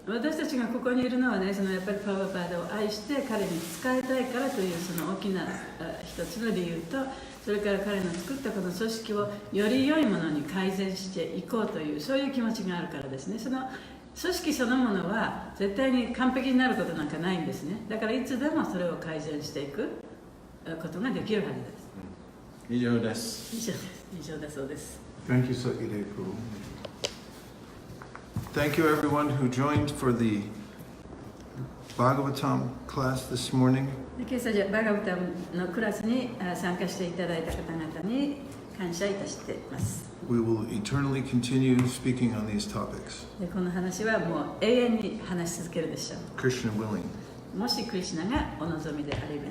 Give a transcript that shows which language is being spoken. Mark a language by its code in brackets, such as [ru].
[ja] 私たちがここにいるのはね、やっぱりプラブパーダを愛して彼に仕えたいからという大きな一つの理由と、それから彼の作ったこの組織をより良いものに改善していこうという、そういう気持ちがあるからですね。その組織そのものは絶対に完璧になることなんかないんですね。だからいつでもそれを改善していくことができるはずです。以上です。以上だそうです。 [en] Thank you, Sakide Prabhu. Thank you, everyone who joined for the Bhagavatam class this morning. [ja] 今朝バガバタムのクラスに参加していただいた方々に感謝いたしています。 [en] We will eternally continue speaking on these topics. [ja] で、この話はもう永遠に話し続けるでしょう。 [en] Krishna willing. [ja] もしクリシュナがお望みであれば。